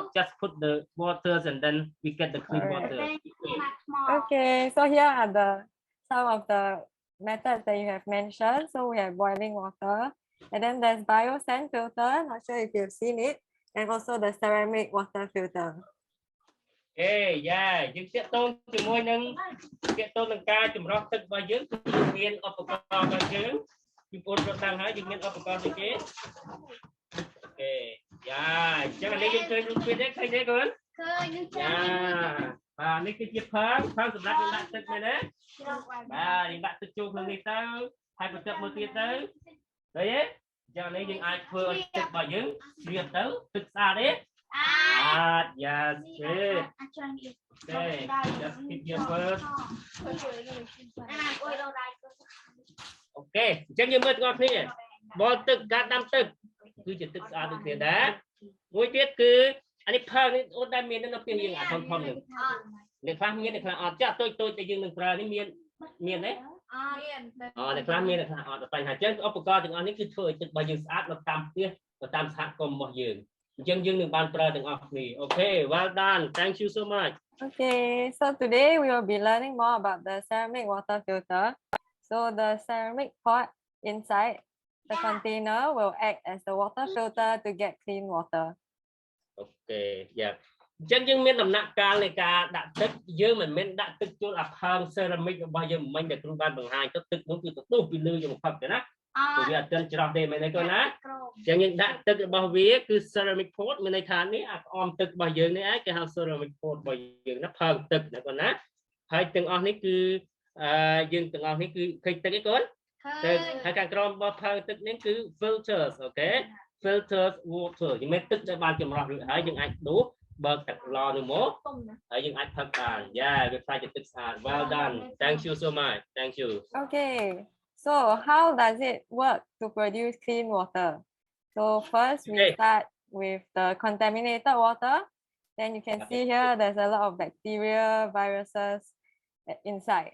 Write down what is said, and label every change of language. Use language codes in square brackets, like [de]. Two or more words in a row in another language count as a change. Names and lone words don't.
[en] Just put the waters and then we get the clean water. Okay, so here are some of the methods that you have mentioned. So we have boiling water, and then there's biosand filter. Not sure if you've seen it, and also the ceramic water filter. Okay, yeah, [km] យើងទាក់ទងជាមួយនឹងការចម្រោះទឹករបស់យើងគឺមានឧបករណ៍របស់យើងពីបង ប្អូនដឹងហើយយើងមានឧបករណ៍ដូចគេអូខេយ៉ាអញ្ចឹងនេះយើងឃើញរូបភាពនេះឃើញទេកូនឃើញចាបាទនេះគឺជាផើងសម្រាប់យើងដាក់ទឹកមែនទេបាទយើងដាក់ទឹកចូលក្នុងនេះទៅហើយបន្ទាប់មកទៀតទៅឃើញទេអញ្ចឹងនេះយើងអាចធ្វើឲ្យទឹករបស់យើងជ្រាបទៅទឹកស្អាតទេ [en] yes good okay just keep your first [km] អូខេអញ្ចឹងយើងមើលទាំងអស់គ្នាបលទឹកការដាំទឹកគឺជាទឹកស្អាតដូចគ្នាដែរមួយទៀតគឺអានេះផើងនេះអូនដែលមាននៅពេលយើងអាធំនេះអ្នកខ្លះមានអ្នកខ្លះអត់ចាស់តូចដែលយើងនឹងប្រើនេះមានទេមានអ្នកខ្លះមានអ្នកខ្លះអត់បញ្ហាអញ្ចឹងឧបករណ៍ទាំងអស់នេះគឺធ្វើឲ្យទឹករបស់យើងស្អាតនៅតាមផ្ទះទៅតាមសហគមន៍របស់យើងអញ្ចឹងយើងនឹងបានប្រើទាំងអស់គ្នាអូខេ [en] well done thank you so much Okay, so today we will be learning more about the ceramic water filter. So the ceramic pot inside the container will act as the water filter to get clean water. Okay, yeah. [km] អញ្ចឹងយើងមានដំណាក់កាលនៃការដាក់ទឹកយើងមិនមែនដាក់ទឹកចូលអាផើង ceramic របស់យើងមិញដែលគ្រូបានបង្ហាញទៅទឹកនោះគឺទទូស ពីលើយើងផឹកទេណាព្រោះវាអត់ទាន់ច្រោះទេមែនទេកូនណាអញ្ចឹងយើងដាក់ទឹករបស់វាគឺ [en] ceramic pot [km] មានន័យថានេះអាក្អមទឹករបស់យើងនេះឯងគេហៅ [en] ceramic pot [km] របស់យើងណាផើងទឹកណាកូនណាហើយទាំងអស់នេះគឺយើងទាំងអស់នេះគឺឃើញទឹកឯងកូនទឹកហើយខាងក្រោមរបស់ផើងទឹកនេះគឺ filters អូខេ [en] filters water [km] យើងមានទឹកដែលបានចម្រោះរួចហើយយើងអាចដួសបើកទឹកឡនោះមកហើយយើងអាចផឹកបានយ៉ាវាខ្លាចជាទឹកស្អាត [en] well done thank you so much thank you Okay, so how does it work to produce clean water? So first we start with the contaminated water. Then you can see here there's a lot of bacteria, viruses inside.